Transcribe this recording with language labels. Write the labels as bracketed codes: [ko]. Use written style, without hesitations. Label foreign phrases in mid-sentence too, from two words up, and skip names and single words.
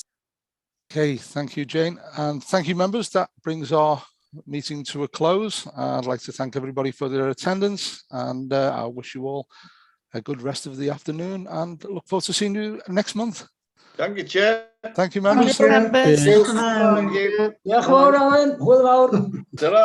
[en] Okay, thank you, Jane. And thank you, members. That brings our meeting to a close. I'd like to thank everybody for their attendance, and I wish you all a good rest of the afternoon and look forward to seeing you next month. Thank you, Chair. Thank you, members. Thank you. [cy] Diolch yn fawr, Alan. Hwyl fawr. [en] Ta-ra.